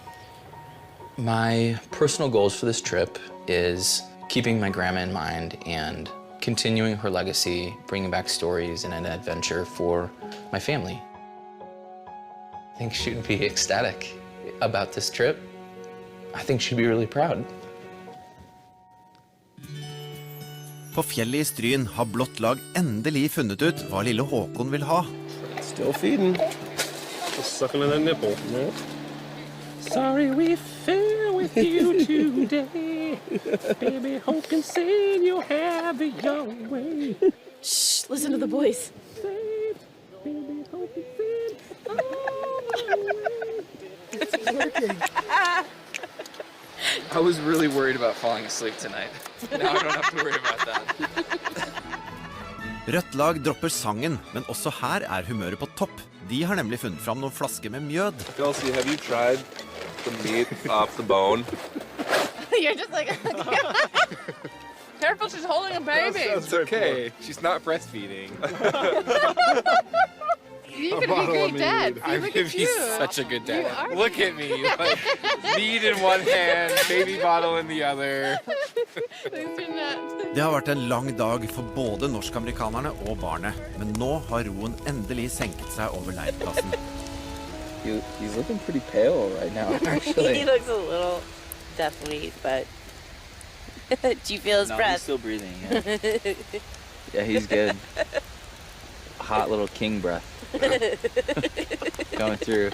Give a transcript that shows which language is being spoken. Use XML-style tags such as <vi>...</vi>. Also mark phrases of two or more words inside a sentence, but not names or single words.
<en>My personal goals for this trip is keeping my grandma in mind and continuing her legacy, bringing back stories and an adventure for my family. I think she'd be ecstatic about this trip. I think she'd be really proud.</en> <no>På fjellet i Stryn har Blått lag endelig funnet ut hva lille Håkon vil ha.</no> <en>Still feeding. Just sucking on that nipple. Sorry we fell with you today. Baby, Håkon said you'll have it your way. Shh, listen to the boys. Baby, Håkon said, It's working. I was really worried about falling asleep tonight. Now I don't have to worry about that.</en> <no>Rødt lag dropper sangen, men også her er humøret på topp. De har nemlig funnet fram noen flasker med mjød.</no> <en>Kelsey, have you tried the meat off the bone? You're just like, careful, she's holding a baby. It's okay. She's not breastfeeding. You could be a great dad. I'm Look gonna at be you. such a good You dad. are. Look at me. Like, meat in one hand, baby bottle in the other.</en> <no>Det har vært en lang dag for både norsk-amerikanerne og barnet, men nå har roen endelig senket seg over leirplassen.</no> <en>He's looking pretty pale right now, actually. He looks a little deathly, but do you feel his breath? He's still breathing. Yeah, yeah, he's good. Hot little king breath going through.</en>